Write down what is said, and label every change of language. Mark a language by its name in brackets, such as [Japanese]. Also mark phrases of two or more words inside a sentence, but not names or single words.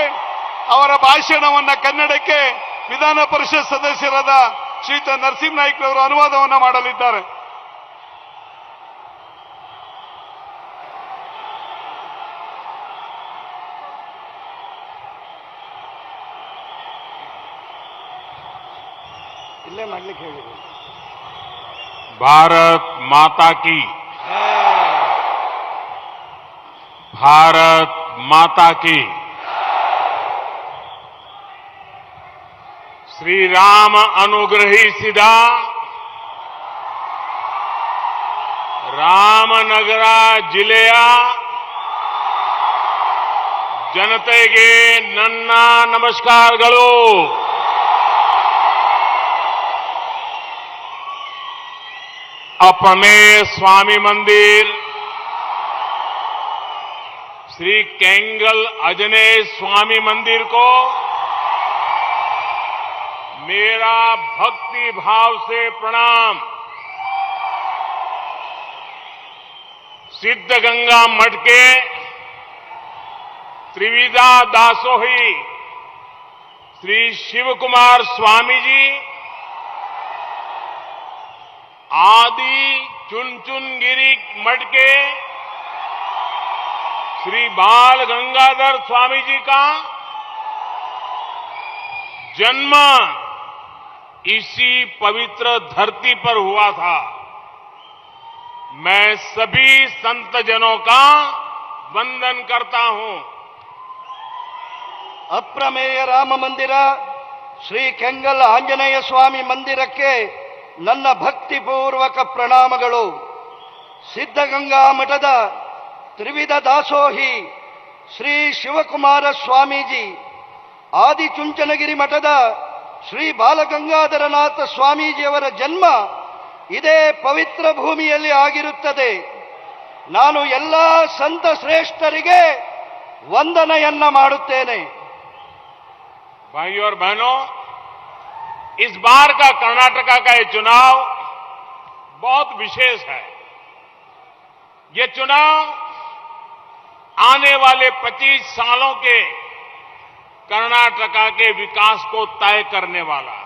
[Kannada] ಅವರ ಭಾಷಣವನ್ನ ಕನ್ನಡಕ್ಕೆ ವಿಧಾನ ಪರಿಷತ್ ಸದಸ್ಯರಾದ ಶ್ರೀಯುತ ನರಸಿಂಹನಾಯ್ಕರವರು ಅನುವಾದವನ್ನ ಮಾಡಲಿದ್ದಾರೆ. ಇಲ್ಲೇ ಮಾಡ್ಲಿಕ್ಕೆ ಹೇಳಿದ್ರು. [Hindi] भारत माता की, भारत माता की। [Kannada] ಶ್ರೀ ರಾಮ ಅನುಗ್ರಹಿಸಿದ ರಾಮನಗರ ಜಿಲ್ಲೆಯ ಜನತೆಗೆ ನನ್ನ ನಮಸ್ಕಾರಗಳು. [Hindi] अपने स्वामी मंदिर श्री केंगल आंजनेय स्वामी मंदिर को मेरा भक्ति भाव से प्रणाम. सिद्धगंगा मठ के त्रिविधा दासोही श्री शिवकुमार स्वामी जी, आदि चुनचुनगिरी मठ के श्री बाल गंगाधर स्वामी जी का जन्म इसी पवित्र धरती पर हुआ था. मैं सभी संत जनों का वंदन करता हूं. [Kannada] ಅಪ್ರಮೇಯ ರಾಮ ಮಂದಿರ ಶ್ರೀ ಕೆಂಗಲ್ ಆಂಜನೇಯ ಸ್ವಾಮಿ ಮಂದಿರಕ್ಕೆ ನನ್ನ ಭಕ್ತಿಪೂರ್ವಕ ಪ್ರಣಾಮಗಳು. ಸಿದ್ಧಗಂಗಾ ಮಠದ ತ್ರಿವಿಧ ದಾಸೋಹಿ ಶ್ರೀ ಶಿವಕುಮಾರ ಸ್ವಾಮೀಜಿ, ಆದಿಚುಂಚನಗಿರಿ ಮಠದ ಶ್ರೀ ಬಾಲಗಂಗಾಧರನಾಥ ಸ್ವಾಮೀಜಿಯವರ ಜನ್ಮ ಇದೇ ಪವಿತ್ರ ಭೂಮಿಯಲ್ಲಿ ಆಗಿರುತ್ತದೆ. ನಾನು ಎಲ್ಲ ಸಂತ ಶ್ರೇಷ್ಠರಿಗೆ ವಂದನೆಯನ್ನ ಮಾಡುತ್ತೇನೆ. [Hindi] भाइयों और बहनों, इस बार का कर्नाटका का ये चुनाव बहुत विशेष है. ये चुनाव आने वाले 25 सालों के कर्नाटका के विकास को तय करने वाला है.